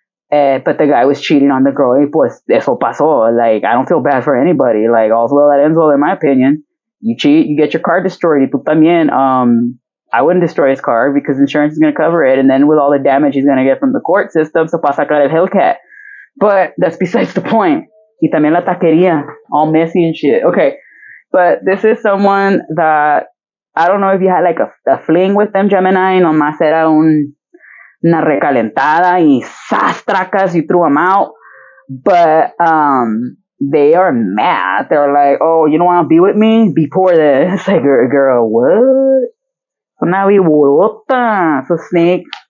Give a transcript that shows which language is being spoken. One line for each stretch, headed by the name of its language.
English: But the guy was cheating on the girl.
Spanish: Y pues eso pasó.
English: Like, I don't feel bad for anybody. Like, all's well that ends well, in my opinion. You cheat, you get your car destroyed.
Spanish: Y tú también.
English: I wouldn't destroy his car because insurance is going to cover it. And then with all the damage he's going to get from the court system,
Spanish: se pasa sacar el Hellcat.
English: But that's besides the point.
Spanish: Y también la taquería,
English: all messy and shit. Okay. But this is someone that I don't know if you had like a fling with them, Gemini,
Spanish: nomás era una recalentada y sastracas,
English: you threw them out. But they are mad. They're like, oh, you don't want to be with me? Be poor then. It's like, girl, what?
Spanish: Una viborota.
English: So snake.